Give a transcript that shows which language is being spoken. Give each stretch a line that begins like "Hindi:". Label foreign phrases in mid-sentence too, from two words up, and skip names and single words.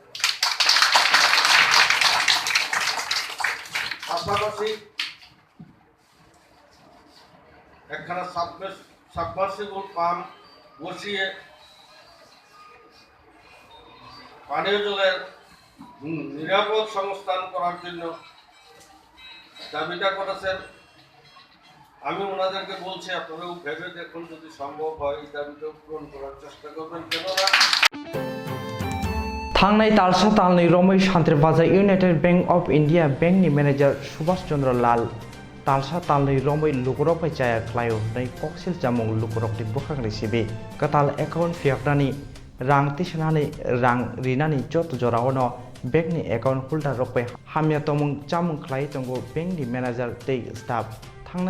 Bangla: পাশাপাশি একখানা সাবমার্সিবল পাম্প বসিয়ে পানীয় জলের নিরাপদ সংস্থান করার জন্য দাবিটা করেছেন। আমি ওনাদেরকে বলছি আপনারাও ভেবে দেখুন, যদি সম্ভব হয় এই দাবিটা পূরণ করার চেষ্টা করবেন। কেননা
Kok Borok: थांनाय तालसा तालनै रमै सान्त्रिबाजा इउनाइटेड बैंक अफ इंडिया बैंकनि मेनेजार सुभाष चंद्र लाल तालसा तालनै रमै लुकरक जाया ख्लायो नै कक्सिल जामुं लुकरकनि बोखांनि सिबि कताल एकाउन्ट फियाकनानि रां तिसनानै रां रिनानि जत जरावनो बैंकनि
English: account holder
Kok Borok: रकै हामिया तमुं जामुं ख्लाय तंगो बैंकनि मेनेजार दै स्टाफ थांनाय